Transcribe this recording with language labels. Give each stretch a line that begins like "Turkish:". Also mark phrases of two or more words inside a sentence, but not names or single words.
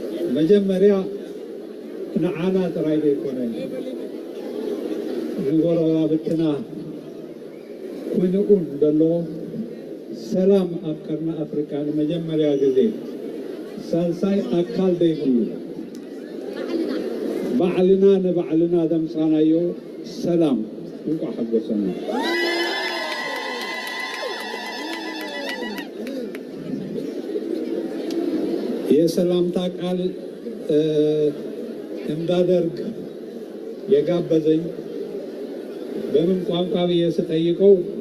Tigrinya: መጀመሪያ ንዓና ጥራይ ዘይኮነ ንጎረባብትና ኩንኡን ዘሎ ሰላም ኣብ ቀርኒ ኣፍሪካ ንመጀመርያ ግዜ ሳልሳይ ኣካል ዘይብሉ ባዕልና ንባዕልና ዘምፃናዮ ሰላም እንኳ ሓጎሰና
Amharic: የሰላምታ ቃል እንዳደርግ የጋበዘኝ በምን ቋንቋ ብዬ ስጠይቀው